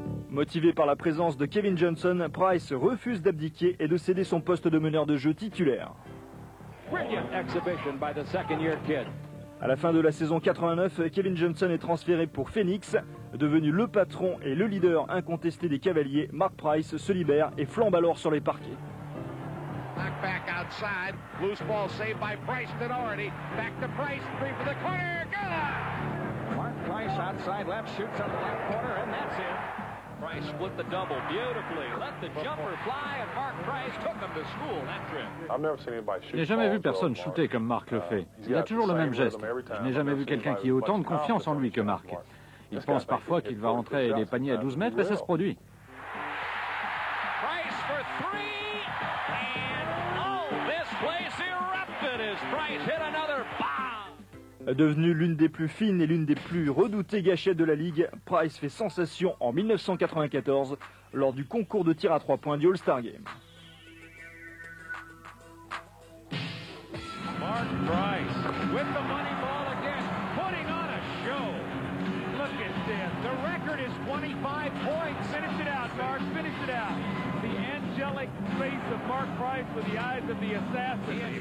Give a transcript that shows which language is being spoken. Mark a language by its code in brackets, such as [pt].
[fr] Motivé par la présence de Kevin Johnson, Price refuse d'abdiquer et de céder son poste de meneur de jeu titulaire. À la fin de la saison 89, Kevin Johnson est transféré pour Phoenix. Devenu le patron et le leader incontesté des Cavaliers, Mark Price se libère et flambe alors sur les parquets. [en] Back outside. Loose ball saved by Price to Doherty. Back to Price. Three for the corner. Good! Mark Price outside left shoots on the left corner, and that's it. Price split the double beautifully. Let the jumper fly, and Mark Price took him to school that trip. [fr] Je n'ai jamais vu personne shooter comme Mark le fait. Il a toujours le même geste. Je n'ai jamais vu quelqu'un qui ait autant de confiance en lui que Mark. Il pense parfois qu'il va rentrer les paniers à 12 mètres et ça se produit. [en] Price for three, and oh, this place erupted as Price hit another bomb. [fr] Devenu l'une des plus fines et l'une des plus redoutées gâchettes de la Ligue, Price fait sensation en 1994 lors du concours de tir à 3 points du All-Star Game. [en] Mark Price with the money ball again, putting on a show. Look at this. The record is 25 points. Finish it out, Mark. Finish it out. The angelic face of Mark Price with the eyes of the assassin.